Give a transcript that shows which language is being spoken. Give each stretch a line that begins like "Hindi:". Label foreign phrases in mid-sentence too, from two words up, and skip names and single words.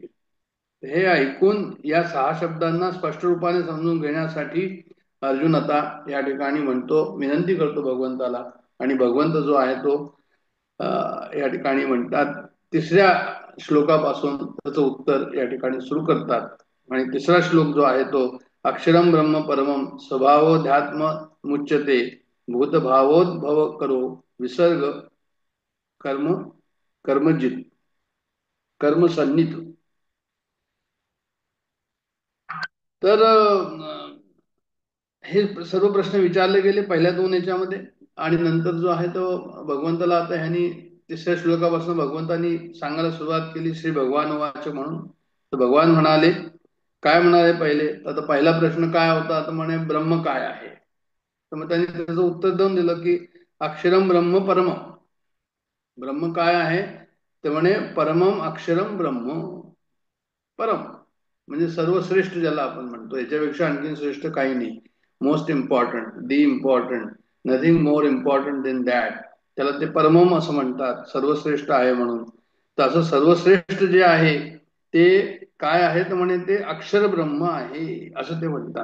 Marathi: हे ऐकून या 6 शब्दांना स्पष्ट रूपाने समजून घेण्यासाठी अर्जुन आता या ठिकाणी म्हणतो, विनंती करतो भगवंताला. आणि भगवंत जो आहे तो या ठिकाणी म्हणतात 3ऱ्या श्लोकापासून त्याचं उत्तर या ठिकाणी सुरू करतात. आणि 3रा श्लोक जो आहे तो
Sanskrit: अक्षरम ब्रह्म परमम स्वभावोध्यात्म मुच्यते भूतभावोद्भव करो विसर्ग कर्म कर्मजित कर्मसन्नित.
Marathi: तर हे सर्व प्रश्न विचारले गेले पहिल्या 2 याच्यामध्ये. आणि नंतर जो आहे तो भगवंताला आता ह्यांनी 3ऱ्या श्लोकापासून भगवंतांनी सांगायला सुरुवात केली,
Sanskrit: श्री भगवान वाच
Marathi: म्हणून. तर भगवान म्हणाले, काय म्हणाले पहिले. तर पहिला प्रश्न काय होता, तर म्हणे ब्रह्म काय आहे. तर मग त्यांनी त्याचं उत्तर देऊन दिलं की
Sanskrit: अक्षरम ब्रह्म परम.
Marathi: ब्रह्म काय आहे ते म्हणे
Sanskrit: परमम अक्षरम ब्रह्म परम,
Marathi: म्हणजे सर्वश्रेष्ठ ज्याला आपण म्हणतो, याच्यापेक्षा आणखी श्रेष्ठ काही नाही.
English: Most important, the important, nothing more important than that.
Marathi: त्याला ते परमम असं म्हणतात, सर्वश्रेष्ठ आहे म्हणून. तर असं सर्वश्रेष्ठ जे आहे ते काय आहे तर म्हणे ते अक्षर ब्रह्म आहे असं ते म्हणतात.